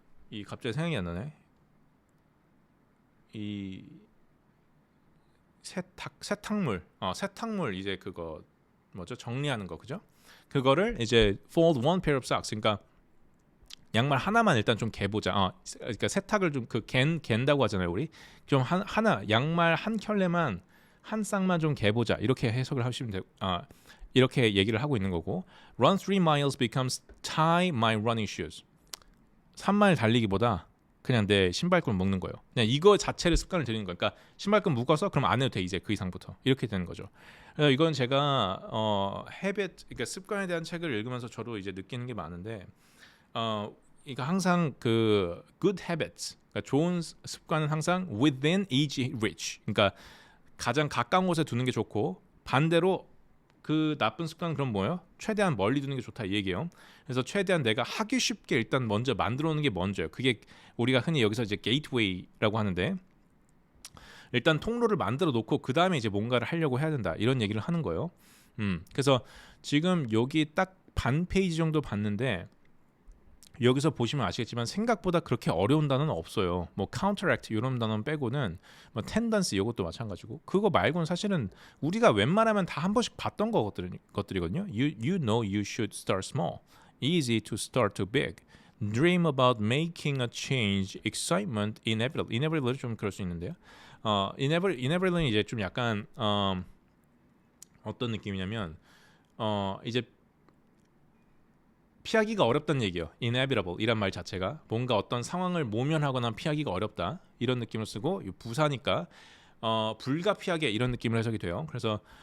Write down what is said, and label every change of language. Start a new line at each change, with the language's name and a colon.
Korean: 이 갑자기 생각이 안 나네. 이 세탁물 이제 그거 뭐죠? 정리하는 거, 그죠? 그거를 이제
English: fold one pair of socks.
Korean: 그러니까 양말 하나만 일단 좀 개보자. 그러니까 세탁을 좀 갠다고 하잖아요, 우리. 좀 하나 양말 한 켤레만, 한 쌍만 좀 개보자. 이렇게 해석을 하시면 돼요. 이렇게 얘기를 하고 있는 거고.
English: Run 3 miles becomes tie my running shoes.
Korean: 3마일 달리기보다 그냥 내 신발끈 묶는 거예요. 그냥 이거 자체를 습관을 들이는 거예요. 그러니까 신발끈 묶어서 그럼 안 해도 돼, 이제 그 이상부터. 이렇게 되는 거죠. 그래서 이건 제가 그러니까 습관에 대한 책을 읽으면서 저도 이제 느끼는 게 많은데, 그러니까 항상 그
English: good habits,
Korean: 그러니까 좋은 습관은 항상
English: within easy reach,
Korean: 그러니까 가장 가까운 곳에 두는 게 좋고, 반대로 그 나쁜 습관은 그럼 뭐예요? 최대한 멀리 두는 게 좋다 이 얘기예요. 그래서 최대한 내가 하기 쉽게 일단 먼저 만들어 놓는 게 먼저예요. 그게 우리가 흔히 여기서 이제 게이트웨이라고 하는데, 일단 통로를 만들어 놓고 그 다음에 이제 뭔가를 하려고 해야 된다 이런 얘기를 하는 거예요. 그래서 지금 여기 딱 반 페이지 정도 봤는데, 여기서 보시면 아시겠지만 생각보다 그렇게 어려운 단어는 없어요. 뭐 counteract 이런 단어 빼고는, 뭐 tendency 이것도 마찬가지고, 그거 말고는 사실은 우리가 웬만하면 다 한 번씩 봤던 것들이거든요.
English: You know you should start small. Easy to start too big. Dream about making a change. Excitement. Inevitable.
Korean: Inevitable은 좀 그럴 수 있는데요. Inevitable은 이제 좀 약간 어떤 느낌이냐면 이제 피하기가 어렵다는 얘기예요. inevitable 이란 말 자체가 뭔가 어떤 상황을 모면하거나 피하기가 어렵다 이런 느낌을 쓰고, 부사니까 불가피하게 이런 느낌을 해석이 돼요. 그래서